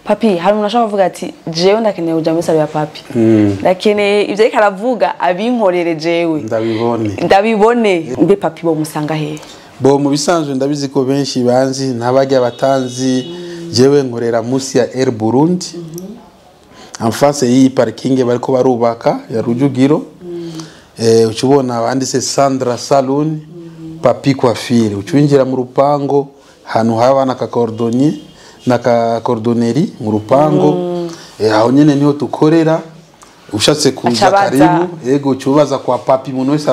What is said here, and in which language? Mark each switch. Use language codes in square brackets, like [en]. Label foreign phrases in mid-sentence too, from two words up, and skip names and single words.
[rn] Papi hari umuntu ashaka kuvuga ati jewe ndakeneye kuja muri salo ya papi ndakeneye ivyo ariko aravuga abinkorere jewe ndabibone mbe papi bo musanga he bo mu bisanzwe ndabizi ko benshi banzi ntabajya batanzi jewe nkorera musi ya Air Burundi [fr] en face [rn] yi parking bariko barubaka ya Rujugiro uchubona abanditse Sandra Salon Papi Coiffure ucwinjira mu rupango hanu haba na cordonnier na cordonnerie mu rupango aho nyene niho tukorera ushatse kuza karibu yego cyubaza kwa papi muntu wese